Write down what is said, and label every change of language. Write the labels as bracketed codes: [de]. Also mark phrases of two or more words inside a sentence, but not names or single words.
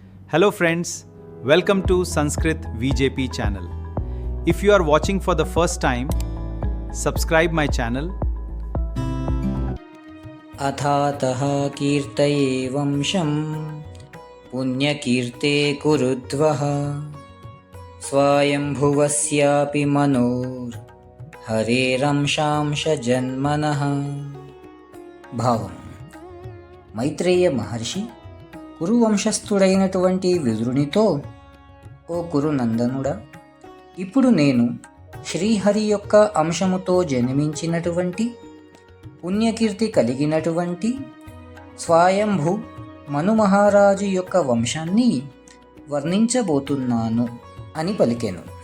[en] Hello friends, welcome to Sanskrit VJP channel. If you are watching for the first time, subscribe my channel. [sa] अथातः कीर्तये वंशं पुण्यकीर्ते कुरुद्वः स्वायम्भुवस्यापि मनोर्हरेरंशांशजन्मनः. [te] భావం: మైత్రేయ మహర్షి కురువంశస్థుడైనటువంటి విదురునితో, ఓ కురునందనుడా, ఇప్పుడు నేను శ్రీహరి యొక్క అంశముతో జన్మించినటువంటి పుణ్యకీర్తి కలిగినటువంటి స్వయంభు మనుమహారాజు యొక్క వంశాన్ని వర్ణించబోతున్నాను అని పలికెను.